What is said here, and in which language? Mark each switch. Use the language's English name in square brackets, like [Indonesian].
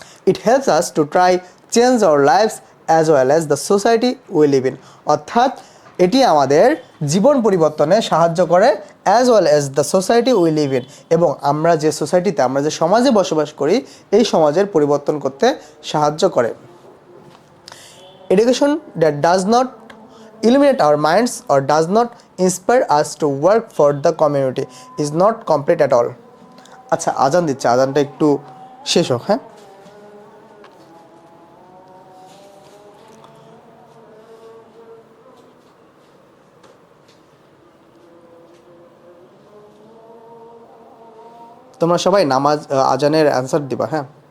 [English] It helps us to try change our lives as well as the society we live in. [Bangla] অর্থাৎ এটি আমাদের জীবন পরিবর্তনে সাহায্য করে, [English] as well as the society we live in, [Bangla] এবং আমরা যে সোসাইটিতে, আমরা যে সমাজে বসবাস করি, এই সমাজের পরিবর্তন করতে সাহায্য করে। [English] Education that does not illuminate our minds or does not inspire us to work for the community is not complete at all. [Bangla] আচ্ছা, আজান দিচ্ছে, আজানটা একটু শেষ হোক, হ্যাঁ? তোমরা সবাই নামাজ আজানের অ্যান্সার দিবা, হ্যাঁ?